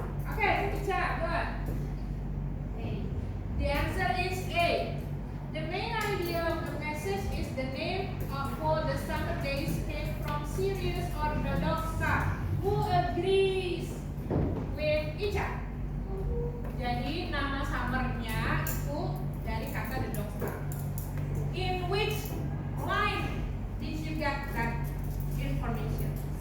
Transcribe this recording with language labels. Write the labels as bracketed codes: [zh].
[en] Okay, Ica, good. The answer is A. The main idea of the message is the name of all the summer days came from Sirius or the dog star. Who agrees with Ica? [id] Jadi nama summernya itu dari kata [en] the dog star. In which line did you get that information?